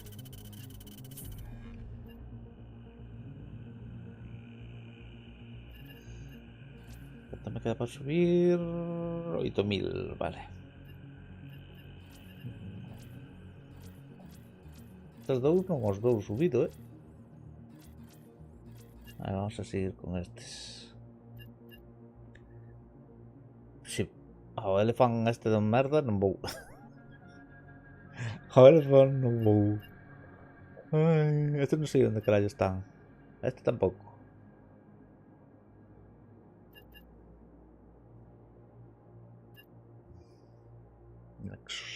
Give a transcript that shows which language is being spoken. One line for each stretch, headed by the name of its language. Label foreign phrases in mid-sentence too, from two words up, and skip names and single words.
Spanish: ¿Cuánto me queda para subir? 8000, vale. Estos dos no hemos dos subido, Ahora vamos a seguir con estos.
Galician: Sí. A elefant este de merda non vou. A elefant non vou. Ai, este non sei onde carallo están. Este tampouco. Nexus.